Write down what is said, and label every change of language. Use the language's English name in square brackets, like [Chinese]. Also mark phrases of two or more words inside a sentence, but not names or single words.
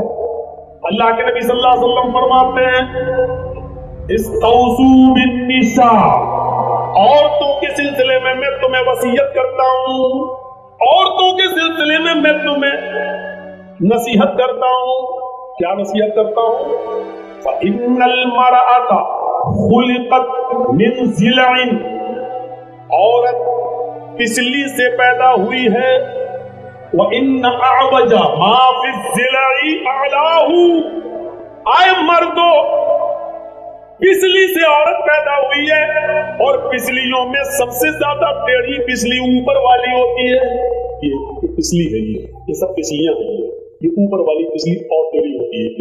[Hindi] अल्लाह के नबी [Arabic] صلى الله عليه وسلم [Hindi] फरमाते हैं, [Arabic] استوصوا بالنساء, [Hindi] औरतों के सिलसिले में मैं तुम्हें वसीयत करता हूँ, औरतों के सिलसिले में मैं तुम्हें नसीहत करता हूँ। क्या नसीहत करता हूँ? [Arabic] فإن المرأة خلقت من ضلع, [Hindi] औरत पिसली से पैदा हुई है, [Arabic] وإن أعوج ما في الضلع أعلاه, [Hindi] आए मर्दो पिसली से औरत पैदा हुई है, और पिसलियों में सबसे ज्यादा टेढ़ी पिसली ऊपर वाली होती है। ये पिसली है, ये सब पिसलियां हैं, ये ऊपर वाली पिसली और टेढ़ी होती है।